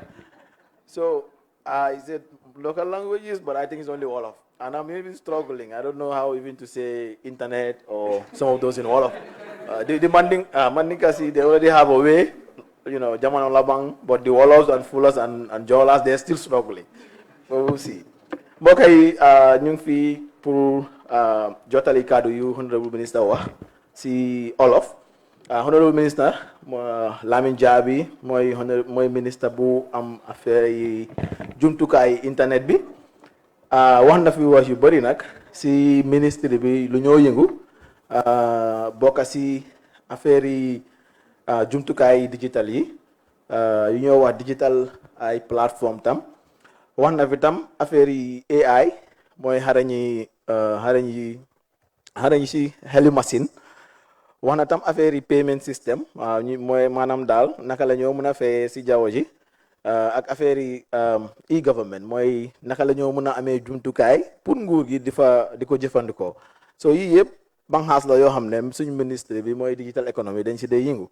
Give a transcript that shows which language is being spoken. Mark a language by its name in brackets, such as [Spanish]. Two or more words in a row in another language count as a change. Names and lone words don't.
[English] So, I said local languages, but I think it's only Wolof. And I'm even struggling. I don't know how even to say internet or some of those in Wolof. The Mandinkas, they already have a way, Jaman Labang, but the Wolofs and Fullers and Jolas, they're still struggling. But we'll see. [Wolof] Bokay, nyung fi pour jotali kadu yu [English] honorable minister [Wolof] wa si Olof. [English] Honorable minister, [Wolof] Lamin Jabbi, moy minister bu am affaire yi jumtukaay internet bi. Wax na fi wax yu bari nak si ministre bi lu ñoo yëngu bokk si affaire yi jumtukaay digital yi yu ñoo wax digital ay plateforme tam. Wax na fi tam affaire yi AI mooy xarañ si xelu machine. Wax na tam affaire yi [English] payment system [Wolof] mooy maanaam daal naka la ñoo mën a fay si jaww ji ak affaire yi e-government mooy naka la ñoo mën a amee jumtukaay pour nguur gi di ko jëfandikoo. So yii yëpp banxaas la yoo xam ne suñu ministre bi mooy [English] digital economy [Wolof] dañ si dee yëngu.